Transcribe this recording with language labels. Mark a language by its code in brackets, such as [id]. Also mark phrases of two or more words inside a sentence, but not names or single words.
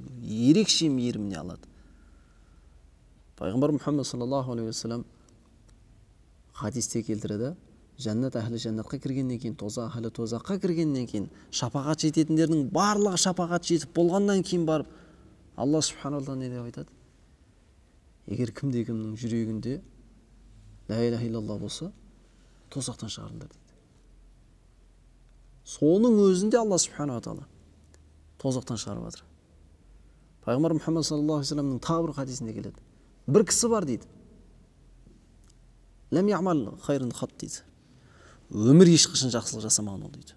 [kk] Ерекше мейіріміне алады. Пайғамбар Мұхаммад [ar] صلى الله عليه وسلم [kk] хадисте келтіреді, жәннат әхлі жәннатқа кіргеннен кейін, тозақ әхлі тозаққа кіргеннен кейін, шапағат жететіндердің барлығы шапағат жетіп болғаннан кейін барып, [ar] الله سبحانه وتعالى [kk] не деп айтады? Егер кімде-кімнің жүрегінде [ar] لا إله إلا الله [kk] болса, тозақтан шығарыңдар дейді. Соның өзінде [ar] الله سبحانه وتعالى [kk] тозақтан шығарып жатыр. Пайғамбар Мұхаммад [ar] صلى الله عليه وسلم [kk] тағы бір хадисінде келеді. Бір кісі бар дейді. [ar] لم يعمل خيرا قط [kk] дейді. Өмір ешқашан жақсылық жасамаған ол дейді.